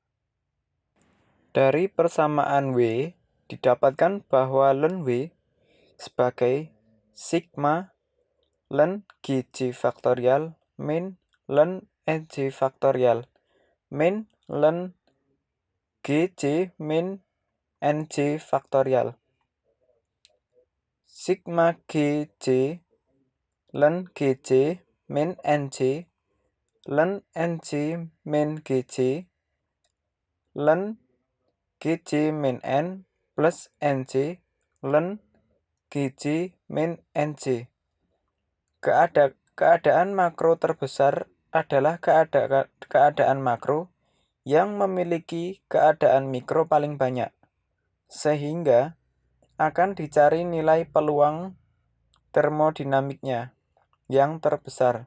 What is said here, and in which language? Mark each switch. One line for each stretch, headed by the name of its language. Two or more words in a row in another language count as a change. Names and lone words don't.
Indonesian: Dari persamaan W didapatkan bahwa ln W sebagai sigma ln GJ faktorial min ln NJ faktorial min ln GJ min NJ faktorial. Sigma GJ ln GJ min NJ ln NJ min GJ ln GJ min N plus NJ ln GJ min NJ. Keadaan makro terbesar adalah keadaan makro yang memiliki keadaan mikro paling banyak, sehingga akan dicari nilai peluang termodinamiknya yang terbesar.